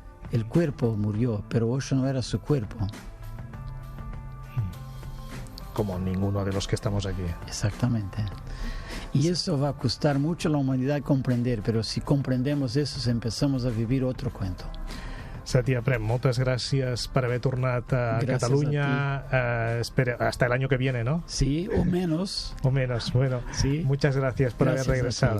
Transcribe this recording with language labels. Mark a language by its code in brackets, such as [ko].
[es] El cuerpo murió, pero Osho no era su cuerpo. Como ninguno de los que estamos aquí. Exactamente. Y eso va a costar mucho a la humanidad comprender, pero si comprendemos eso, empezamos a vivir otro cuento. [ca] Satia Prem, moltes gràcies per haver tornat a Catalunya. [es] Espera, hasta el año que viene, ¿no? Sí, o menos. O menos, bueno. Sí. Muchas gracias por haber regresado.